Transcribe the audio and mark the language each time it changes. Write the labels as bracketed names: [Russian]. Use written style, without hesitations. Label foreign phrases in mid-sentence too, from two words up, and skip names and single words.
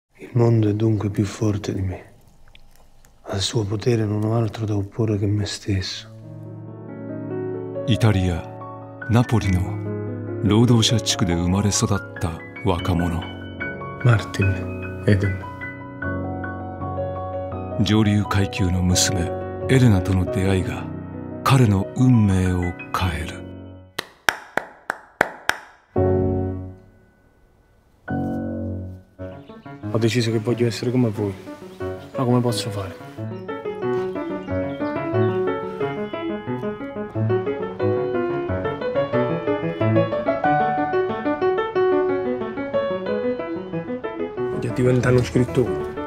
[Italian] Il mondo è dunque più forte di me. Al suo potere non ho altro da opporre che me stesso. [Japanese] イタリア・ナポリの労働者地区で生まれ育った若者。マーティン・エデン。上流階級の娘エレナとの出会いが彼の運命を変える。 [Italian] Ho deciso che voglio essere come voi, ma come posso fare? Voglio diventare uno scrittore.